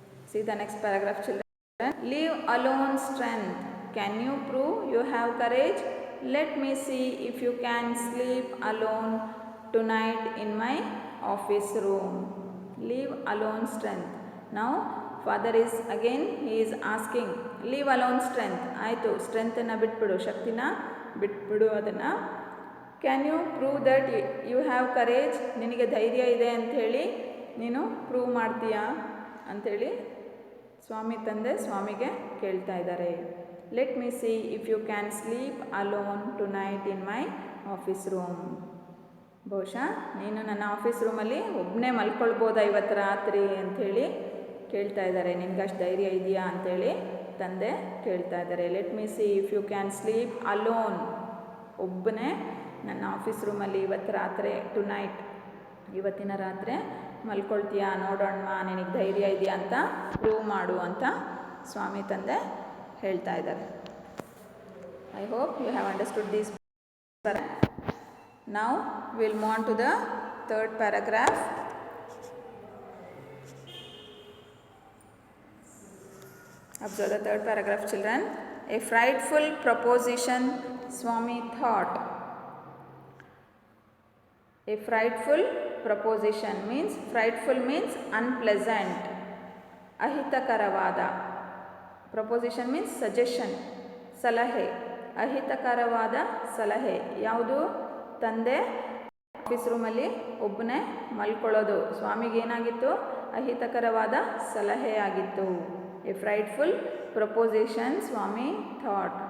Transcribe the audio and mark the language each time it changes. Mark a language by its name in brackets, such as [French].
[English] See the next paragraph, children. Leave alone strength. Can you prove you have courage? Let me see if you can sleep alone tonight in my office room. Leave alone strength. Now father is again, he is asking, leave alone strength. [Kannada] ಆಯಿತು, ಸ್ಟ್ರೆಂತನ್ನು ಬಿಟ್ಬಿಡು, ಶಕ್ತಿನ ಬಿಟ್ಬಿಡು ಅದನ್ನು. [English] Can you prove that you have courage? [Kannada] ನಿನಗೆ ಧೈರ್ಯ ಇದೆ ಅಂಥೇಳಿ ನೀನು ಪ್ರೂವ್ ಮಾಡ್ತೀಯಾ ಅಂಥೇಳಿ ಸ್ವಾಮಿ ತಂದೆ ಸ್ವಾಮಿಗೆ ಕೇಳ್ತಾ ಇದ್ದಾರೆ. [English] Let me see if you can sleep alone tonight in my office room. [Kannada] ಬಹುಶಃ ನೀನು ನನ್ನ ಆಫೀಸ್ ರೂಮಲ್ಲಿ ಒಬ್ಬನೇ ಮಲ್ಕೊಳ್ಬೋದಾ ಇವತ್ತು ರಾತ್ರಿ ಅಂಥೇಳಿ ಕೇಳ್ತಾ ಇದ್ದಾರೆ. ನಿನ್ಗೆ ಅಷ್ಟು ಧೈರ್ಯ ಇದೆಯಾ ಅಂಥೇಳಿ ತಂದೆ ಕೇಳ್ತಾ ಇದ್ದಾರೆ. [English] let me see if you can sleep alone, [Kannada] ಒಬ್ಬನೇ ನನ್ನ ಆಫೀಸ್ ರೂಮಲ್ಲಿ ಇವತ್ತು ರಾತ್ರಿ, ಟುನೈಟ್ ಇವತ್ತಿನ ರಾತ್ರಿ ಮಲ್ಕೊಳ್ತೀಯಾ ನೋಡೋಣ, ನಿನಗೆ ಧೈರ್ಯ ಇದೆಯಾ ಅಂತ ಪ್ರೂವ್ ಮಾಡು ಅಂತ ಸ್ವಾಮಿ ತಂದೆ ಹೇಳ್ತಾ ಇದ್ದಾರೆ. [English] I hope you have understood this. Now we will move on to the third paragraph. Observe the third paragraph, children. A frightful proposition, Swami thought. A frightful proposition means, frightful means unpleasant. ಅಹಿತಕರವಾದ. Proposition means suggestion, ಸಲಹೆ. [Kannada] ಅಹಿತಕರವಾದ ಸಲಹೆ ಯಾವುದು? ತಂದೆ office ರೂಮಲ್ಲಿ ಒಬ್ಬನೇ ಮಲ್ಕೊಳ್ಳೋದು ಸ್ವಾಮಿಗೇನಾಗಿತ್ತು? ಅಹಿತಕರವಾದ ಸಲಹೆ ಆಗಿತ್ತು. [English] A frightful proposition Swami thought.